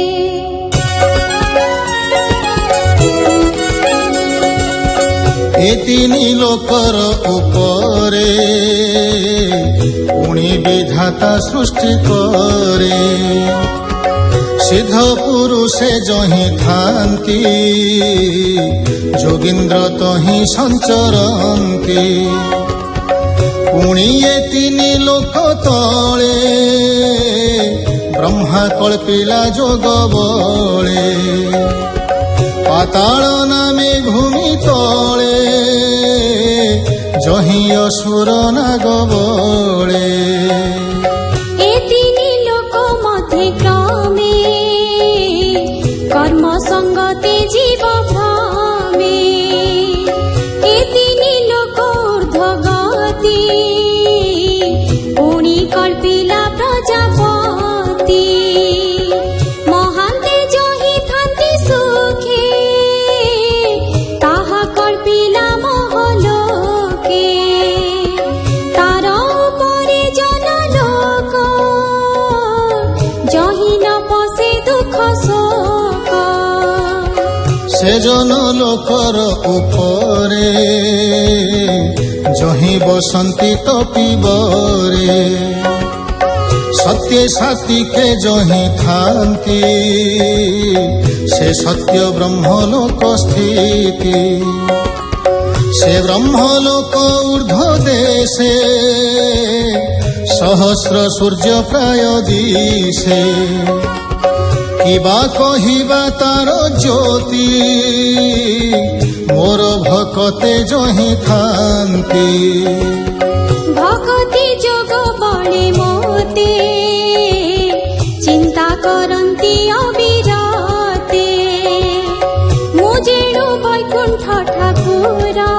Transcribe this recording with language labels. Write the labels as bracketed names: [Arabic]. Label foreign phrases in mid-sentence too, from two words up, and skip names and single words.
[Odia] ଏ ତିନି ଲୋକର ଉପରେ ପୁଣି ବିଧାତା ସୃଷ୍ଟି କରେ ସିଦ୍ଧ ପୁରୁଷେ ଯହିଁ ଥାନ୍ତି ଯୋଗୀନ୍ଦ୍ର ତହିଁ ସଞ୍ଚରନ୍ତି ପୁଣି ଏ ତିନି ଲୋକ ତଳେ ବ୍ରହ୍ମା କଳ୍ପିଲା ଯୋଗ ବଳେ ପାତାଳ ନାମେ ଭୂମି ତଳେ ଯହିଁ ଅସୁର ନାଗ ବଳେ ଏ ତିନି ଲୋକ ମଧ୍ୟେ କ୍ରମେ କର୍ମ ସଙ୍ଗତେ ଜୀବ ଭ୍ରମେ ଏ ତିନି ଲୋକ ଊର୍ଦ୍ଧ୍ୱଗତି ପୁଣି କଳ୍ପିଲା ପ୍ରଜାପତି ମହାନ୍ତେ ଯହିଁ ଥାନ୍ତି ସୁଖେ ତାହା କଳ୍ପିଲା ମହଲୋକେ ତାର ଉପରେ ଜନଲୋକ ଯହିଁ ନ ପଶେ ଦୁଃଖ ଶୋକ ସେ ଜନ ଲୋକର ଉପରେ ଯହିଁ ବସନ୍ତି ତପିବାରେ ସତ୍ୟ ସାଥୀ କେ ଯହିଁ ଥାନ୍ତି ସେ ସତ୍ୟ ବ୍ରହ୍ମଲୋକ ସ୍ଥିତି ସେ ବ୍ରହ୍ମଲୋକ ଊର୍ଦ୍ଧ୍ୱ ଦେଶେ ସହସ୍ର ସୂର୍ଯ୍ୟ ପ୍ରାୟ ଦିଶେ କିବା କହିବା ତାର ଜ୍ୟୋତି ମୋର ଭକତେ ଯହିଁ ଥାନ୍ତି ଭଗତି ଯୋଗ ବଳେ ମୋତେ ଚିନ୍ତା କରନ୍ତି ଅବିରତେ ମୁଁ ଯେଣୁ ବୈକୁଣ୍ଠ ଠାକୁର